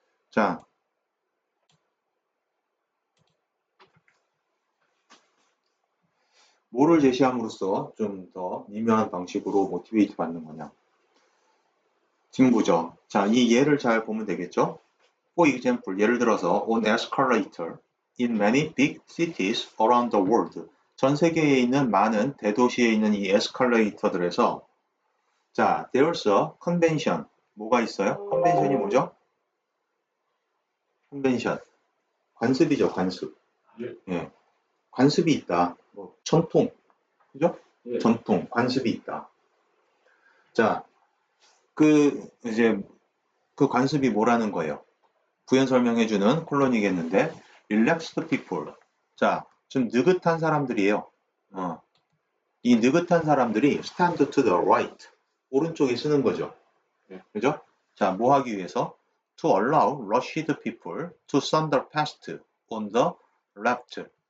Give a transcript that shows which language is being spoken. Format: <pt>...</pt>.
<ko>자, 뭐를 제시함으로써 좀 더 미묘한 방식으로 모티베이트 받는 거냐. 지금 보죠. 자, 이 예를 잘 보면 되겠죠?</ko> <en>For example,</en> <ko>예를 들어서</ko> <en>on escalator in many big cities around the world.</en> <ko>전 세계에 있는 많은 대도시에 있는 이 에스컬레이터들에서 자,</ko> <en>there's a convention.</en> <ko>뭐가 있어요? 컨벤션이 뭐죠? 컨벤션. 관습이죠, 관습. 예. 관습이 있다. 뭐, 전통. 그죠? 예. 전통, 관습이 있다. 자, 이제, 그 관습이 뭐라는 거예요? 부연 설명해주는 콜론이겠는데,</ko> <en>relaxed people.</en> <ko>자, 좀 느긋한 사람들이에요. 이 느긋한 사람들이</ko> <en>stand to the right.</en> <ko>오른쪽에 쓰는 거죠. 그죠? 자, 뭐 하기 위해서?</ko> <en>To allow rushed people to wander past on the left.</en>